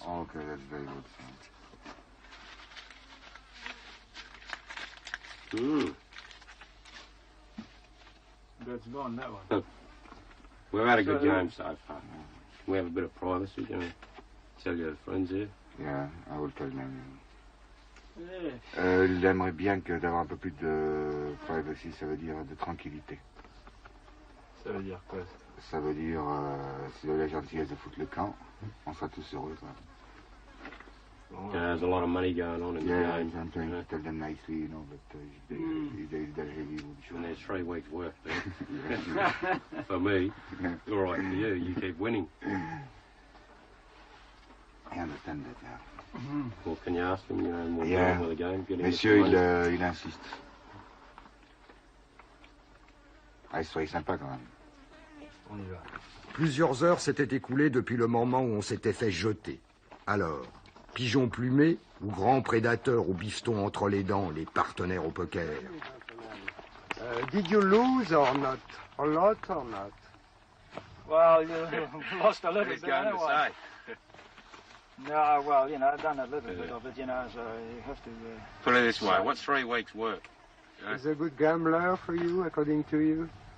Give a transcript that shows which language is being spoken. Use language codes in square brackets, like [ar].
[en] Okay, that's very good. That's gone, that one. We've had a good game so far. We have a bit of privacy, you know. Tell your friends here. Yeah, I will tell them. [fr] Il aimerait bien que d'avoir un peu plus de privacy, ça veut dire de tranquillité. Ça veut dire quoi? Ça veut dire, si vous avez la gentillesse de foutre le camp, on sera tous heureux. Quoi. [en] There's a lot of money going on in the game. I'm trying to tell them nicely, you know, but they're heavy. And there's 3 weeks' work there. For me, all right for you. You keep winning. I understand that, yeah. Well, can you ask him, you know, more yeah. With the game? [fr] Monsieur, il insiste. Ah, soyez sympa quand même. On y va. Plusieurs heures s'étaient écoulées depuis le moment où on s'était fait jeter. Alors, pigeon plumé ou grand prédateur au bifton entre les dents, les partenaires au poker? [en] Did you lose or not? A lot or not? Well, you lost a little bit anyway. No, well, you know, I've done a little bit of it, you know, so you have to... Put it this way, what's 3 weeks' work? You know? He's a good gambler for you, according to you?